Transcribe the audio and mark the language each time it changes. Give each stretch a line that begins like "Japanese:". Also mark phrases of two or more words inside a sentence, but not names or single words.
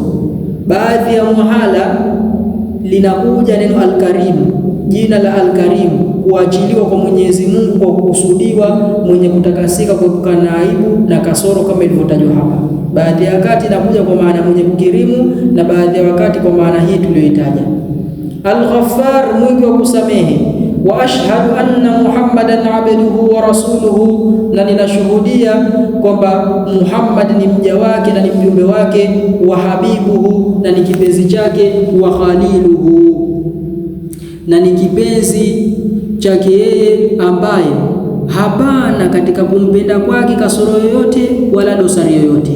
Swahili: Baadhi ya muhala linakuja neno al-Karim, jina la al-Karim kuachiliwa kwa Mwenyezi Mungu kwa kukusudiwa mwenye kutakasika kuepukana na aibu na kasoro, kama ilivyotajwa hapa. Baadhi ya wakati inakuja kwa maana mwenye kukirimu, na baadhi ya wakati kwa maana hii tuliyoitaja. Al-Ghaffar, mwingi wa kusamehe.
Arabic: وأشهد أن محمدا عبده ورسوله,
Swahili: na ninashuhudia kwamba Muhammad ni mja wake na ni mjumbe wake.
Arabic: وحبيبه,
Swahili: na ni kipenzi chake.
Arabic: وخليله,
Swahili: na ni kipenzi chake yeye, ambaye hapana katika kumpenda kwake kasoro yoyote wala dosari yoyote.